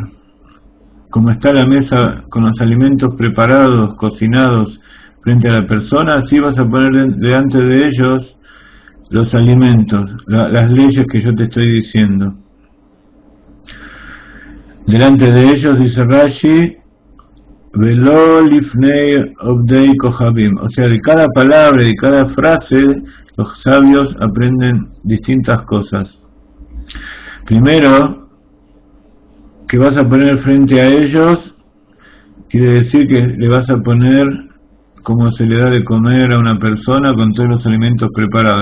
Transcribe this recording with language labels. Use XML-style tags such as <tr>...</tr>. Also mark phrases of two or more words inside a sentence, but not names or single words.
<es>Como está la mesa con los alimentos preparados, cocinados frente a la persona, así vas a poner delante de ellos los alimentos, las leyes que yo te estoy diciendo. Delante de ellos, dice Rashi,</es> <he>ולא לפני עובדי כוכבים,</he> <es>o sea, de cada palabra y de cada frase, los sabios aprenden distintas cosas. Primero, que vas a poner frente a ellos, quiere decir que le vas a poner como se le da de comer a una persona con todos los alimentos preparados.</es>